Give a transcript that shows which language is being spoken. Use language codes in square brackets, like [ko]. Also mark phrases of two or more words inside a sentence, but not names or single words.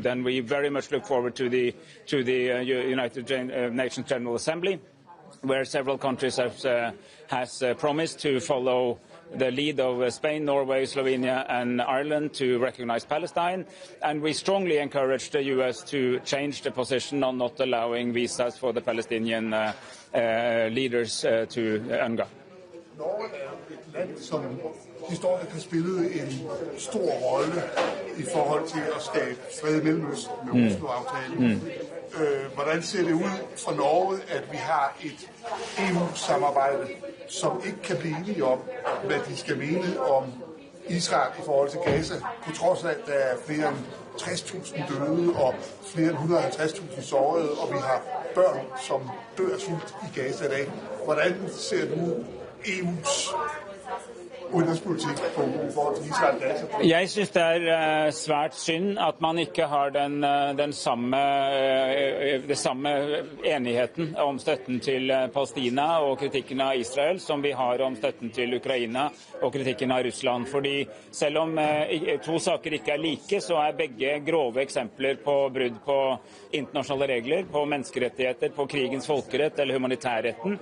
[en] And we very much look forward to the United Nations General Assembly, where several countries has promised to follow the lead of Spain, Norway, Slovenia and Ireland to recognize Palestine. And we strongly encourage the US to change the position on not allowing visas for the Palestinian leaders to UNGA. [da] Norge er et land, som historisk har spillet en stor rolle i forhold til at skabe fred i Mellemøsten med Oslo-aftalen. Hvordan ser det ud for Norge, at vi har et EU-samarbejde, som ikke kan blive enige om, hvad de skal mene om Israel i forhold til Gaza, på trods af, at der er flere end 60.000 døde og flere end 150.000 sårede, og vi har børn, som dør af sult i Gaza i dag. Hvordan ser du EU's udenrigspolitik i forhold til Israel? [no] Jeg synes det er svært synd at man ikke har den samme enigheten om støtten til Palestina og kritikken av Israel som vi har om støtten til Ukraina og kritikken av Russland. Fordi selv om to saker ikke er like, så er begge grove eksempler på brudd på internasjonale regler, på menneskerettigheter, på krigens folkerett eller humanitærretten.